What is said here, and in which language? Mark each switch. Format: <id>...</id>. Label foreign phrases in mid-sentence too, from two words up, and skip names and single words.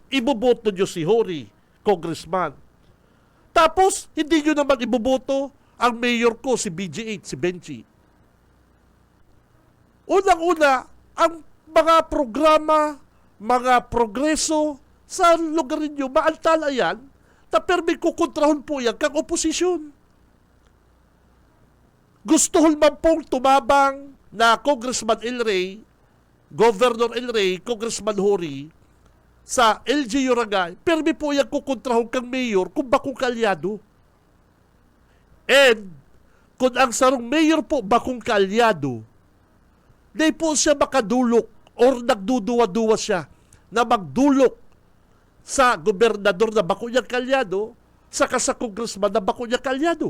<tl>Iboboto niyo si Hori, Congressman. Tapos, hindi nyo naman iboboto ang mayor ko, si BG8, si Benji. Unang-una, ang mga programa, mga progreso sa lugar ninyo, maantala yan, pero</tl> <bik>may kukontrahon po yan kang oposisyon. Gusto man pong tumabang na Congressman El Rey, Governor El Rey, Congressman Hori, sa LGU Ragay, pero may po yan kukontrahon kang mayor kung bakong kalyado. And, kung ang sarong mayor po bakong kalyado, di po siya makadulok or nagduduwa-duwa siya na magdulok sa gobernador na bako niya kalyado, saka sa congressman na bako niya kalyado.</bik>